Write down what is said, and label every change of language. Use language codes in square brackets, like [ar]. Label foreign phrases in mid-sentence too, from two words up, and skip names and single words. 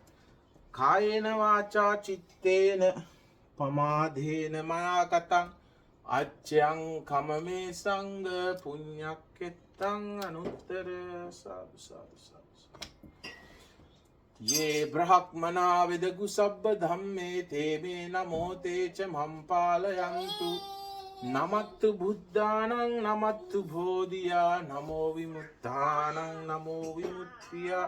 [pi] කායේන වාචා චිත්තේන පමාදේන මයා කතං අච්චයං කමමේ සංඝ පුඤ්ඤක්කෙත්තං අනුත්තර සාදු සාදු සාදු. යේ බ්‍රහ්මනා විදගු සබ්බ ධම්මේ තේ මේ නමෝ තේච මම් පාලයන්තු නමත්තු බුද්ධානං නමත්තු බෝධියා නමෝ විමුක්තානං නමෝ විමුක්තියා.